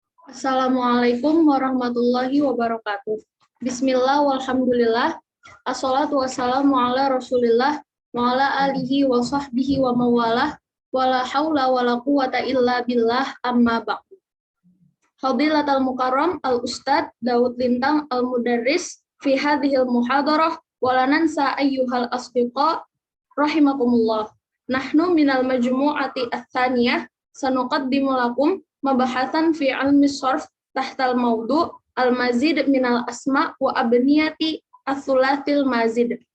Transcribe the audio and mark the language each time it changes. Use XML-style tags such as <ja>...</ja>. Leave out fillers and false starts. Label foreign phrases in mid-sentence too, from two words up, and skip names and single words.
<ar>السلام عليكم ورحمة الله وبركاته بسم الله والحمد لله. الصلاة والسلام على رسول الله وعلى آله وصحبه ومن والاه ولا حول ولا قوة إلا بالله أما بعد. فضيلة المكرم الأستاذ Daud Lintang المدرس في هذه المحاضرة ولا ننسى أيها الأصدقاء رحمكم الله. نحن من المجموعة الثانية سنقدم لكم مباحث في علم الصرف تحت الموضوع المزيد من الأسماء وأبنية الثلاثي المزيد.</ar>